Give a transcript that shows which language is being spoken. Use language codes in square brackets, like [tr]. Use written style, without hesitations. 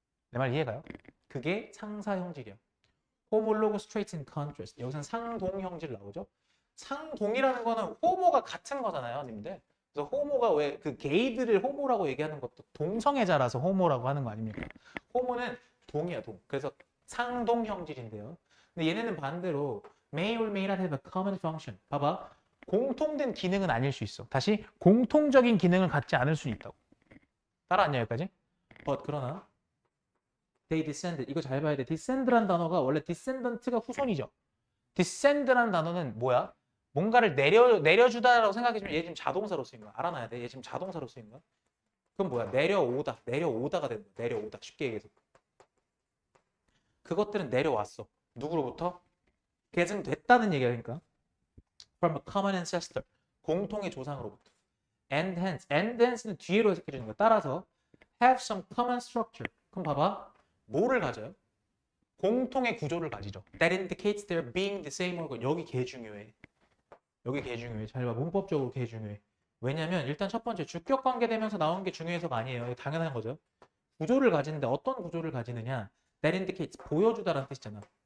[ko] 내 말 이해가요? 그게 상사 형질이야. [en] homologous traits in contrast. [ko] 여기서는 상동 형질 나오죠. 상동이라는 거는 호모가 같은 거잖아요, 님들. 그래서 호모가 왜 그 게이들을 호모라고 얘기하는 것도 동성애자라서 호모라고 하는 거 아닙니까? 호모는 동이야, 동. 그래서 상동 형질인데요. 근데 얘네는 반대로 [en] may or may not have a common function. [ko] 봐봐. 공통된 기능은 아닐 수 있어. 다시 공통적인 기능을 갖지 않을 수 있다고. 따라왔냐 여기까지? 그러나 [en] They descended. [ko] 이거 잘 봐야 돼. descend란 단어가 원래 descendant가 후손이죠. descend라는 단어는 뭐야? 뭔가를 내려주다라고 생각해주면 얘 지금 자동사로 쓰인 거야. 알아놔야 돼. 얘 지금 자동사로 쓰인 거야. 그럼 뭐야? 내려오다가 되는 거야. 내려오다. 쉽게 얘기해서. 그것들은 내려왔어. 누구로부터? 계승됐다는 얘기야. 그러니까. [en] From a common ancestor. [ko] 공통의 조상으로부터. [en] And hence [ko] 는 뒤로 해석해주는 거야. 따라서 [en] have some common structure. [ko] 그럼 봐봐. 뭐를 가져요? 공통의 구조를 가지죠. [en] That indicates they're being the same organ. [ko] 여기 개 중요해. 여기 개 중요해. 잘 봐. 문법적으로 개 중요해. 왜냐면 일단 첫 번째 주격관계 되면서 나온 게 중요해서가 아니에요. 이거 당연한 거죠. 구조를 가지는데 어떤 구조를 가지느냐. [en] That indicates [ko] 보여주다라는 뜻이잖아.